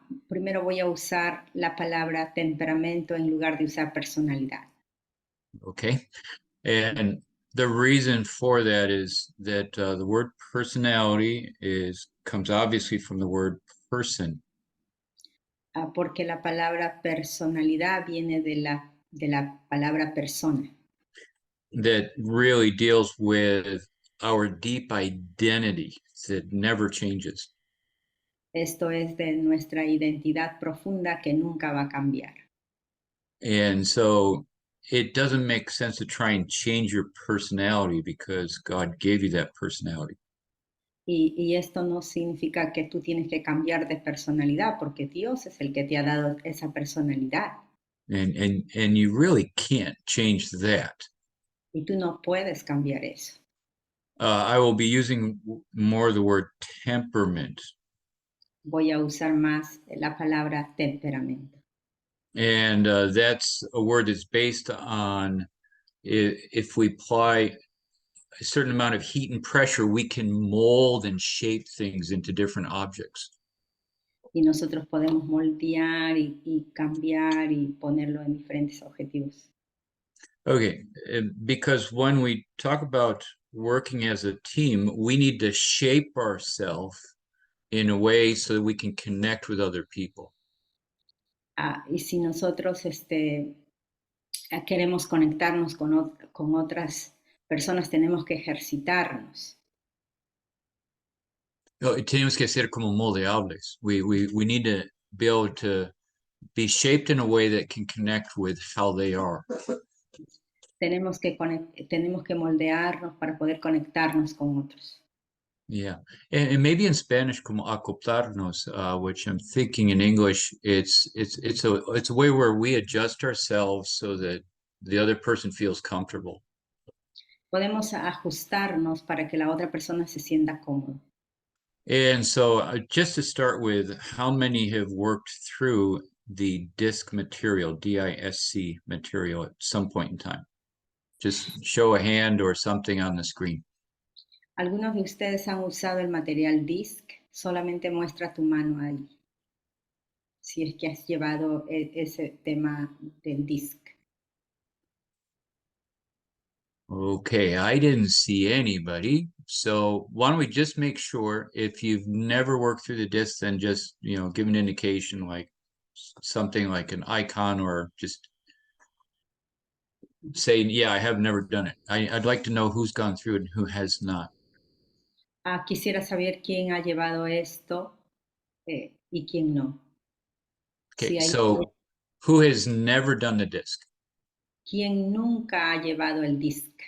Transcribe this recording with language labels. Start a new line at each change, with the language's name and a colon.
Spanish: Primero voy a usar la palabra temperamento en lugar de usar personalidad.
English: Okay, and the reason for that is that the word personality comes obviously from the word person.
Spanish: Porque la palabra personalidad viene de la palabra persona.
English: That really deals with our deep identity that never changes.
Spanish: Esto es de nuestra identidad profunda que nunca va a cambiar.
English: And so it doesn't make sense to try and change your personality because God gave you that personality.
Spanish: Y esto no significa que tú tienes que cambiar de personalidad, porque Dios es el que te ha dado esa personalidad.
English: And you really can't change that.
Spanish: Y tú no puedes cambiar eso.
English: I will be using more the word temperament.
Spanish: Voy a usar más la palabra temperamento.
English: And that's a word that's based on if we apply a certain amount of heat and pressure, we can mold and shape things into different objects.
Spanish: Y nosotros podemos moldear y cambiar y ponerlo en diferentes objetivos.
English: Okay, because when we talk about working as a team, we need to shape ourselves in a way so that we can connect with other people.
Spanish: Y si nosotros queremos conectarnos con otras personas, tenemos que ejercitarnos. Tenemos que ser como moldeables.
English: We need to be able to be shaped in a way that can connect with how they are.
Spanish: Tenemos que moldearnos para poder conectarnos con otros.
English: Yeah, and maybe in Spanish
Spanish: como acoplarnos,
English: which I'm thinking in English, it's a way where we adjust ourselves so that the other person feels comfortable.
Spanish: Podemos ajustarnos para que la otra persona se sienta cómodo.
English: And so just to start with, how many have worked through the DISC material, DISC material at some point in time? Just show a hand or something on the screen.
Spanish: Algunos de ustedes han usado el material DISC, solamente muestra tu mano ahí. Si es que has llevado ese tema del DISC.
English: Okay, I didn't see anybody. So why don't we just make sure if you've never worked through the disc, then just, give an indication like something like an icon or just say, yeah, I have never done it. I'd like to know who's gone through it and who has not.
Spanish: Quisiera saber quién ha llevado esto y quién no.
English: Okay, so who has never done the disc?
Spanish: ¿Quién nunca ha llevado el DISC?